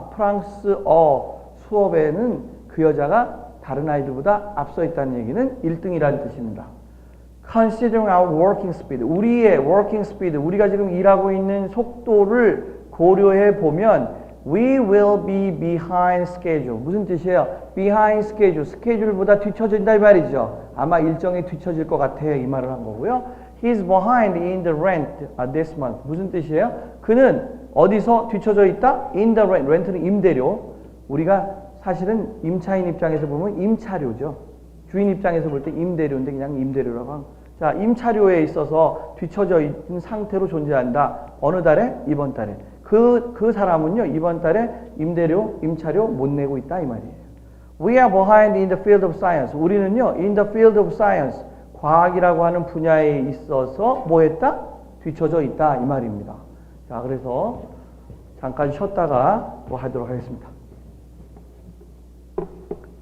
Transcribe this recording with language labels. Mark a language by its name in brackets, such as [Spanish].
[Korean] 프랑스어 수업에는 그 여자가 다른 아이들보다 앞서 있다는 얘기는 1등이라는 뜻입니다. [English] Considering our working speed, 우리의 working speed, [Korean] 우리가 지금 일하고 있는 속도를 고려해 보면 [English] we will be behind schedule. [Korean] 무슨 뜻이에요? [English] behind schedule, [Korean] 스케줄보다 뒤처진다 이 말이죠. 아마 일정이 뒤처질 것 같아요. 이 말을 한 거고요. [English] He's behind in the rent this month. [Korean] 무슨 뜻이에요? 그는 어디서 뒤처져 있다? [English] in the rent. [Korean] 렌트는 임대료. 우리가 사실은 임차인 입장에서 보면 임차료죠. 주인 입장에서 볼 때 임대료인데 그냥 임대료라고 합니다. 자, 임차료에 있어서 뒤처져 있는 상태로 존재한다. 어느 달에? 이번 달에. 그 사람은요, 이번 달에 임차료 못 내고 있다 이 말이에요. [English] We are behind in the field of science. [Korean] 우리는요, [English] in the field of science, [Korean] 과학이라고 하는 분야에 있어서 뭐 했다? 뒤처져 있다 이 말입니다. 자, 그래서 잠깐 쉬었다가 또 하도록 하겠습니다.